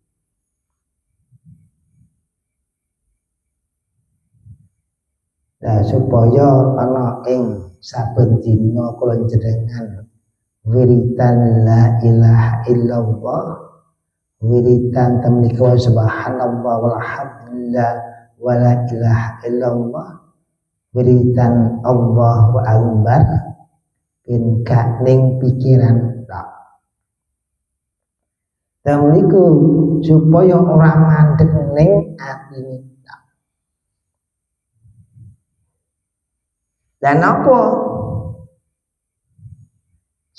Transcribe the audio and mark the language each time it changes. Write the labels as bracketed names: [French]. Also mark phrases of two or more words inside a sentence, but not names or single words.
[Javanese] Nah, supaya ana ing saben dina kula jenengan wiridan [Arabic] لا إله إلا الله, [Javanese] wiridan tamliku [Arabic] سبحان الله والحمد لله ولا إله إلا الله, [Javanese] wiridan [Arabic] الله أكبر [Javanese] ben gak ning pikiran tok. Tamliku supaya ora mandeg ning atine. Dan apa?